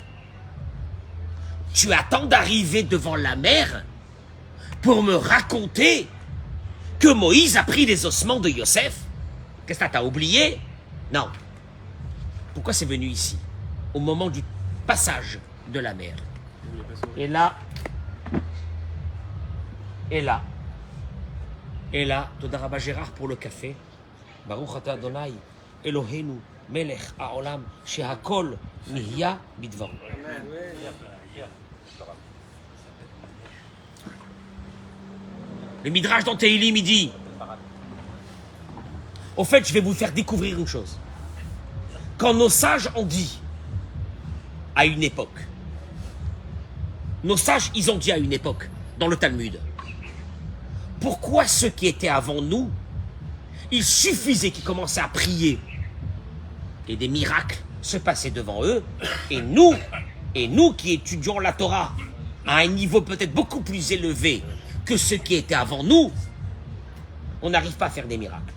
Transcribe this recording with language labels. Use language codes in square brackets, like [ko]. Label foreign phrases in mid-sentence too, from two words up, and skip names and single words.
[fr] Tu attends d'arriver devant la mer pour me raconter que Moïse a pris les ossements de Yosef? Qu'est-ce que t'as oublié? Non. Pourquoi c'est venu ici? Au moment du passage de la mer. Et là, [he] תודה רבה [fr] Gérard pour le café. [he] ברוך אתה ה׳ אלהינו מלך העולם שהכל נהיה בדבר. [fr] Le Midrash dans Tehilim, il dit, au fait, je vais vous faire découvrir une chose. Quand nos sages ont dit, à une époque, nos sages, ils ont dit à une époque, dans le Talmud, pourquoi ceux qui étaient avant nous, il suffisait qu'ils commençaient à prier et des miracles se passaient devant eux, et nous qui étudions la Torah à un niveau peut-être beaucoup plus élevé que ceux qui étaient avant nous, on n'arrive pas à faire des miracles.